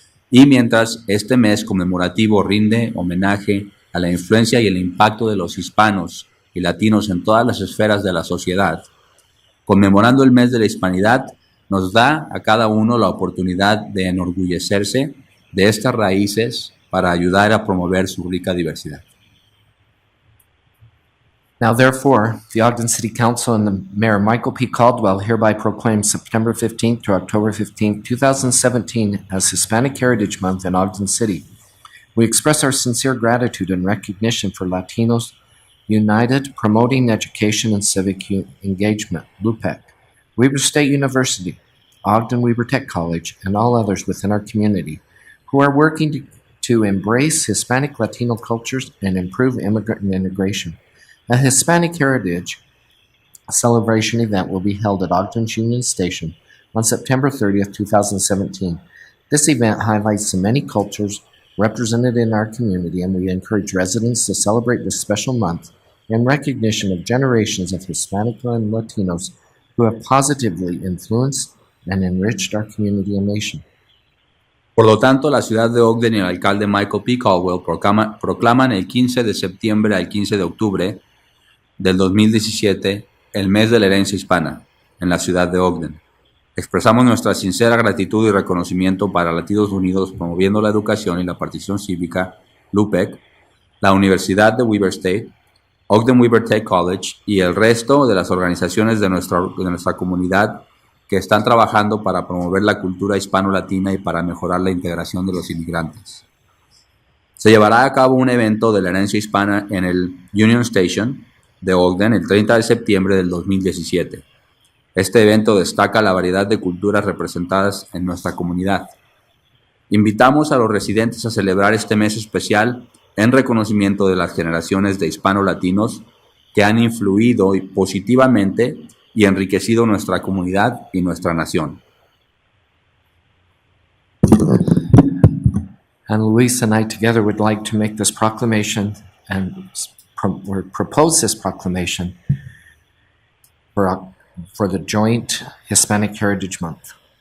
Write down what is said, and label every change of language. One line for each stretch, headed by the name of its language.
Spanish: Y mientras este mes conmemorativo rinde homenaje a la influencia y el impacto de los hispanos y latinos en todas las esferas de la sociedad, conmemorando el mes de la Hispanidad, nos da a cada uno la oportunidad de enorgullecerse de estas raíces para ayudar a promover su rica diversidad.
English: Now, therefore, the Ogden City Council and the Mayor Michael P. Caldwell hereby proclaim September 15th to October 15th, 2017 as Hispanic Heritage Month in Ogden City. We express our sincere gratitude and recognition for Latinos United Promoting Education and Civic Engagement, LUPEC, Weber State University, Ogden Weber Tech College, and all others within our community who are working to embrace Hispanic Latino cultures and improve immigrant integration. A Hispanic Heritage celebration event will be held at Ogden's Union Station on September 30th, 2017. This event highlights the many cultures represented in our community, and we encourage residents to celebrate this special month in recognition of generations of Hispanic and Latinos who have positively influenced and enriched our community and nation.
Spanish: Por lo tanto, la ciudad de Ogden y el alcalde Michael P. Caldwell proclaman el 15 de septiembre al 15 de octubre del 2017 el mes de la herencia hispana en la ciudad de Ogden. Expresamos nuestra sincera gratitud y reconocimiento para Latinos Unidos promoviendo la educación y la participación cívica, LUPEC, la Universidad de Weber State, Ogden Weber Tech College y el resto de las organizaciones de nuestra comunidad que están trabajando para promover la cultura hispano-latina y para mejorar la integración de los inmigrantes. Se llevará a cabo un evento de la herencia hispana en el Union Station de Ogden el 30 de septiembre del 2017. Este evento destaca la variedad de culturas representadas en nuestra comunidad. Invitamos a los residentes a celebrar este mes especial en reconocimiento de las generaciones de hispano-latinos que han influido positivamente y enriquecido nuestra comunidad y nuestra nación.
English: And Luis and I together would like to make this proclamation and propose this proclamation for the joint Hispanic Heritage Month.